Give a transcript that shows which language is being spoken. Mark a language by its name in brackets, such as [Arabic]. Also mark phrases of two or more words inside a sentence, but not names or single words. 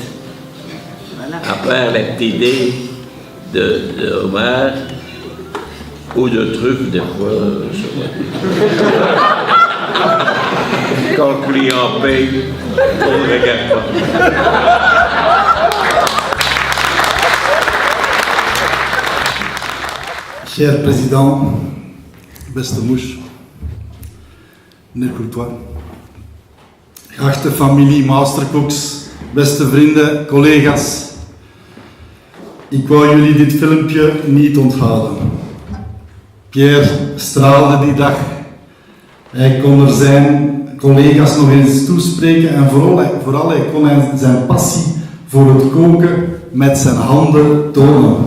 [French] À part les petits dés de homard ou de truffes, des fois. Quand le client paye, on ne regarde pas. Cher président, [Dutch] beste Moes, meneer Courtois, geachte familie Mastercooks, beste vrienden, collega's. Ik wou jullie dit filmpje niet onthouden. Pierre straalde die dag. Hij kon er zijn collega's nog eens toespreken en vooral hij kon zijn passie voor het koken met zijn handen tonen.